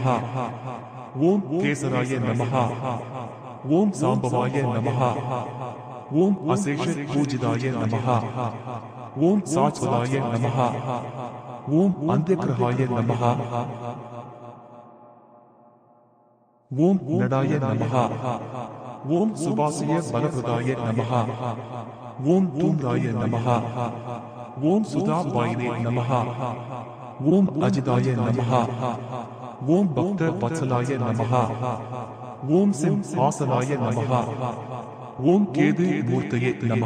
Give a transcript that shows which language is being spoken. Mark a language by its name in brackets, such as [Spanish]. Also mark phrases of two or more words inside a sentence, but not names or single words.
[Sanskrit] ओम केसराय नमः। ओम सांबवाय नमः। ओम अशेष पूजिताय नमः। ओम शाश्वताय नमः। ओम अंत्यग्रहाय नमः। ओम् नटाय नमः ओम् शुभास्य फलप्रदाय नमः. ओम् धूम्राय नमः ओम् सुधा पायिने नमः. ओम् अजिताय नमः ओम् भक्त वत्सलाय नमः. ओम् सिम् आसनाय नमः ओम् केतु मूर्तये नमः.